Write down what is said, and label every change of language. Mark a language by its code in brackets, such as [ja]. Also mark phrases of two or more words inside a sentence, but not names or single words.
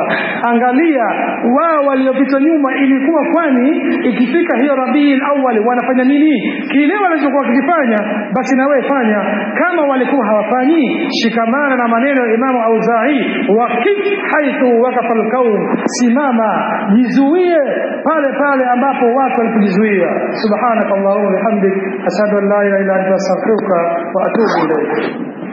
[sw] Angalia wao waliopita nyuma ilikuwa kwani ikifika hiyo Rabiul Awwal wanafanya nini? Kile walichokuwa kikifanya basi na wewe fanya. Kama walikuwa hawafanyi, shikamana na maneno ya Imam Auza'i, [ar] وقف حيث وقف الكون, [sw] simama, jizuie pale pale ambapo watu walipojizuia. [ar] سبحانك اللهم وبحمدك أشهد أن لا إله إلا أنت أستغفرك وأتوب إليك.